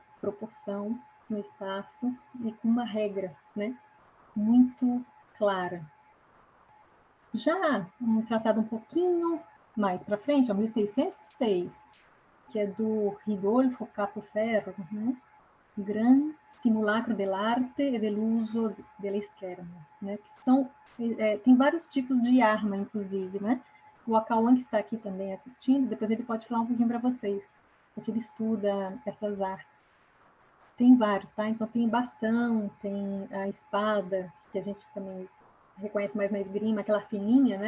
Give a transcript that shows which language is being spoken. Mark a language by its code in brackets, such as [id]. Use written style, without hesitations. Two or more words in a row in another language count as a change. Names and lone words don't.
[pt] Proporção no espaço e com uma regra, né? Muito clara. Já um tratado um pouquinho mais para frente, 1606, que é do Ridolfo Capoferro, né? Gran Simulacro dell'arte e dell'uso della scherma, né? Que são, tem vários tipos de arma, inclusive, né? O Akawan, que está aqui também assistindo, depois ele pode falar um pouquinho para vocês, porque ele estuda essas artes. Tem vários, tá? Então tem bastão, tem a espada, que a gente também reconhece mais na esgrima, aquela fininha, né?